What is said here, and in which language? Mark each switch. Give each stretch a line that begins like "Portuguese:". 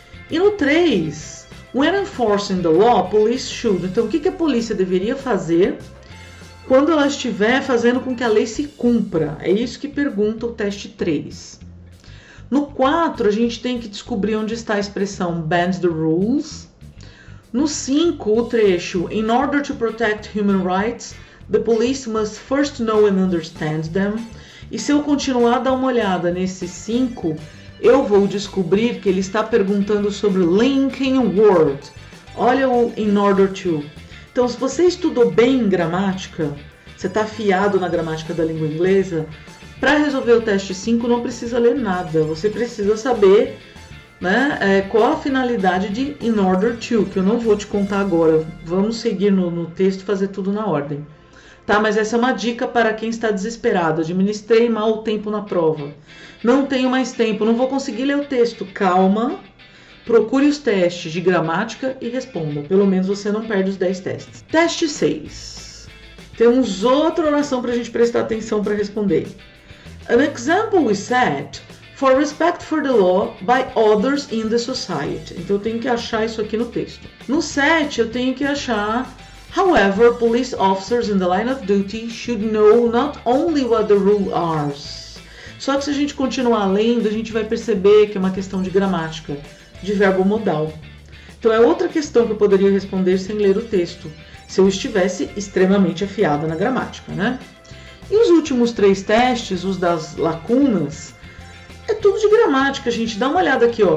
Portuguese: E no 3,
English: when enforcing the law, police should.
Portuguese: Então, o que a polícia deveria fazer quando ela estiver fazendo com que a lei se cumpra? É isso que pergunta o teste 3. No 4, a gente tem que descobrir onde está a expressão
English: bend the rules.
Portuguese: No 5, o trecho
English: In order to protect human rights, the police must first know and understand them.
Portuguese: E se eu continuar a dar uma olhada nesse 5, eu vou descobrir que ele está perguntando sobre linking word. Olha o in order to. Então, se você estudou bem gramática, você está afiado na gramática da língua inglesa, para resolver o teste 5 não precisa ler nada, você precisa saber, qual a finalidade de in order to, que eu não vou te contar agora, vamos seguir no texto e fazer tudo na ordem. Tá, mas essa é uma dica para quem está desesperado, administrei mal o tempo na prova, não tenho mais tempo, não vou conseguir ler o texto, calma. Procure os testes de gramática e responda. Pelo menos você não perde os 10 testes. Teste 6. Temos outra oração para a gente prestar atenção para responder.
English: An example is set for respect for the law by others in the society.
Portuguese: Então eu tenho que achar isso aqui no texto. No 7 eu tenho que achar
English: However, police officers in the line of duty should know not only what the rules are.
Portuguese: Só que se a gente continuar lendo, a gente vai perceber que é uma questão de gramática, de verbo modal. Então é outra questão que eu poderia responder sem ler o texto, se eu estivesse extremamente afiada na gramática, E os últimos 3 testes, os das lacunas, é tudo de gramática, gente. Dá uma olhada aqui, ó.